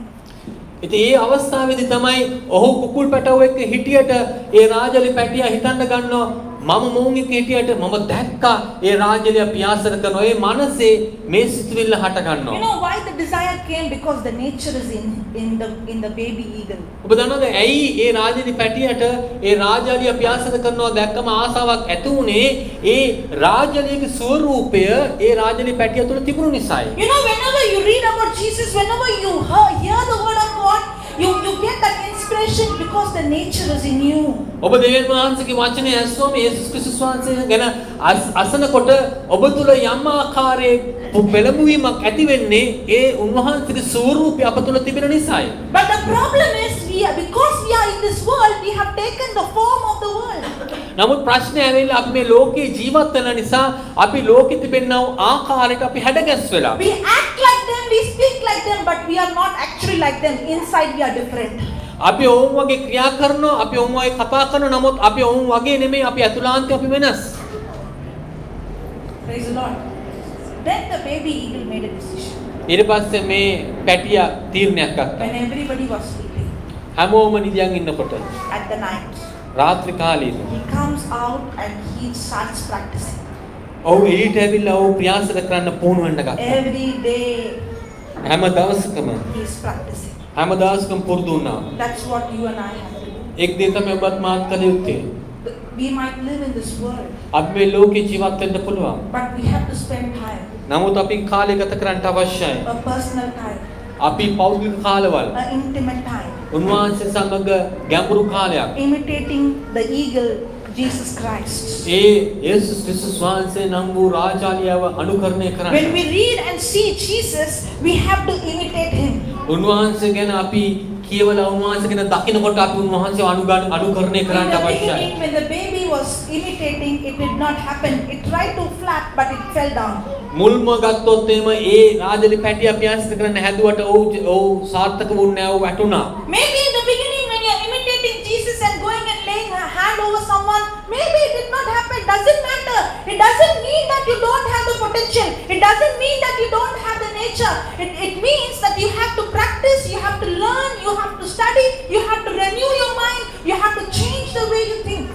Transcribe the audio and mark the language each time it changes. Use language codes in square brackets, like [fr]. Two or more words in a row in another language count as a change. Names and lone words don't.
[si] ඉතින් ඒ අවස්ථාවේදී තමයි ඔහු කුකුල් පැටවෝ එක්ක හිටියට ඒ රාජලි පැටියා හිතන්න ගන්නවා මම මොවුන් එක්ක හිටියට මම දැක්කා ඒ රාජලිය පියාසර කරනවා ඒ මනසේ මේ සිතුවිල්ල හට [en] You [si] ගන්නවා. [en] know why the desire came? Because the nature is in the baby eagle. [si] ඔබ දන්නවද ඇයි ඒ රාජලි පැටියට ඒ රාජලිය පියාසර කරනවා දැක්කම ආසාවක් ඇති වුනේ ඒ රාජලියගේ ස්වරූපය ඒ රාජලි පැටිය තුළ තිබුණු නිසායි. [en] You know, whenever you read about Jesus, whenever you hear the word of God, you get that inspiration because the nature is in you. [si] ඔබ දෙවියන් වහන්සේගේ වචනේ ඇසුවම යේසුස් ක්‍රිස්තුස් වහන්සේ ගැන අසනකොට ඔබ තුළ යම් ආකාරයේ පෙළඹවීමක් ඇති වෙන්නේ ඒ උන්වහන්සේගේ ස්වරූපය අප තුළ තිබෙන නිසායි. [en] But the problem is because we are in this world, we have taken the form of the world. [si] නමුත් ප්‍රශ්නේ ඇවිල්ලා අපි මේ ලෝකේ ජීවත් වෙන නිසා අපි ලෝකෙ තිබෙනා ආකාරයට අපි හැඩගැස් වෙලා. [en] We act like them, we speak like them, but we are not actually like them. Inside we are different. [si] අපි ඔවුන් වගේ ක්‍රියා කරනවා අපි ඔවුන් වගේ කතා කරනවා නමුත් අපි ඔවුන් වගේ නෙමෙයි අපි අතුලාන්තේ අපි වෙනස්. [en] Praise the Lord. Then the baby eagle made a decision. [si] ඊට පස්සේ මේ පැටියා තීරණයක් ගත්තා. [en] When everybody was sleeping [si] හැමෝම නිදියන් ඉන්නකොට [en] at the night, [si] රාත්‍රී කාලයේ [en] he comes out and he starts practicing. [si] ඔව් එළියට ඇවිල්ලා ඔව් ප්‍රයාස කරන්න පුහුණු වෙන්න ගත්තා. [en] Every day [si] හැම දවසකම [en] he is practicing. [si] හැම දවසකම පුරුදු වුණා. [en] That's what you and I have to do. [si] එක් දේ තමයි ඔබත් මාත් කළ යුත්තේ. [en] We might live in this world, [si] අපි මේ ලෝකේ ජීවත් වෙන්න පුළුවන්. [en] but we have to spend time, [si] නමුත් අපි කාලය ගත කරන්න අවශ්‍යයි. [en] a personal time, [si] අපි පෞද්ගලික කාලවල [en] an intimate time, [si] උන්වහන්සේ සමග ගැඹුරු කාලයක් [en] imitating the eagle, Jesus Christ. [si] ඒ යේසුස් ක්‍රිස්තුස් වහන්සේ නම් වූ රාජාලියව අනුකරණය කරන්න. [en] When we read and see Jesus, we have to imitate him. [si] උන්වහන්සේ ගැන අපි කියවලා උන්වහන්සේ ගැන දකිනකොට අපි උන්වහන්සේව අනුකරණය [en] In [si] කරන්න [en] the [si] අවශ්‍යයි. [en] beginning, when the baby was imitating, it did not happen. It tried to flap, but it fell down. [si] මුල්ම ගත්තොත් එම ඒ රාජලි පැටිය අභ්‍යාස කරන්න හැදුවට ඔව් සාර්ථක වුණේ නැහැ ඔව් වැටුණා. [en] Maybe in the beginning, when you are imitating Jesus and going and laying a hand over someone, maybe it did not happen. Doesn't matter. It doesn't mean that you don't have the potential. It doesn't mean that you don't have the nature. It means that you have to practice, you have to learn, you have to study, you have to renew your mind, you have to change the way you think.